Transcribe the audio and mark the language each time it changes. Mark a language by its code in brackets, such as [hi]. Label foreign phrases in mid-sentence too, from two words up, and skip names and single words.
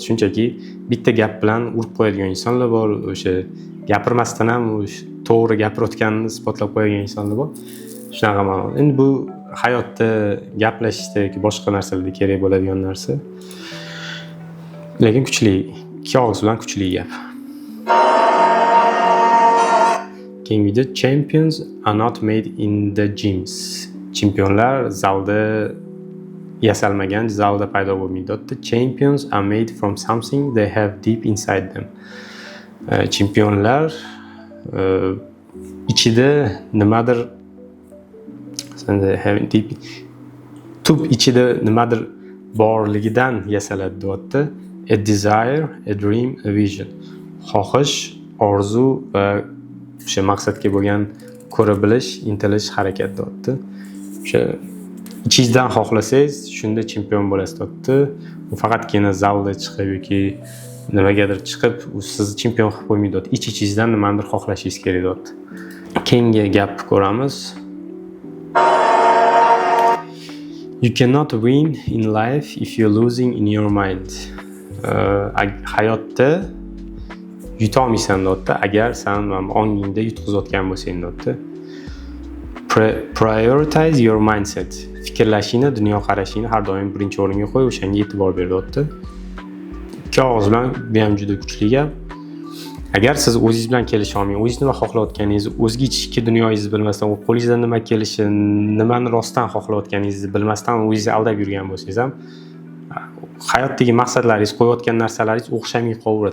[uz] Shunchaki bitta gap bilan urib qo'yadigan insonlar bor, o'sha gapirmasdan ham o'sha to'g'ri gapirayotganini isbotlab qo'yadigan insonlar bor. Shunaqa ma'noda. Endi bu hayotda gaplashishda yoki boshqa narsalarda kerak bo'ladigan narsa. Lekin kuchli, ikki og'iz bilan kuchli gap. Keyingi video, [en] champions are not made in the gyms. [uz] Chempionlar zalda yasalmagan, zalda paydo bo'lmaydi. [en] Champions are made from something they have deep inside them. [uz] Chempionlar ichida nimadir tub ichida nimadir borligidan yasaladi deyapti. [en] A desire, a dream, a vision. [uz] Xohish, orzu va o'sha maqsadga bo'lgan ko'ra bilish, intilish, harakat deyapti. O'sha ichingizdan xohlasangiz, shunda chempion bo'lasiz deyapti. U faqatgina zalda chiqib yoki nimagadir chiqib, u sizni chempion qilib qo'ymaydi deyapti. Ich-ichingizdan nimadir xohlashingiz kerak deyapti. Keyingi gap ko'ramiz. [en] You cannot win in life if you're losing in your mind. [uz] Hayotda yuta olmaysan deyapti, agar sen ongingda yutqizayotgan bo'lsang deyapti. [en] Prioritize your mindset. [uz] Fikrlashingni, dunyoqarashingni har doim birinchi o'ringa qo'y, o'shanga e'tibor ber deyapti. Ikki og'iz bilan bu ham juda kuchli gap. Agar siz o'zingiz bilan kelisha olmaysiz, o'zingiz nima xohlayotganingizni, o'zga ichki dunyoyingizni bilmasdan, qo'lingizdan nima kelishi, nimani rostdan xohlayotganingizni bilmasdan o'zingizni aldab yurgan bo'lsangiz ham hayotdagi maqsadlaringiz, qo'yayotgan narsalaringiz o'xshamay qolaveradi.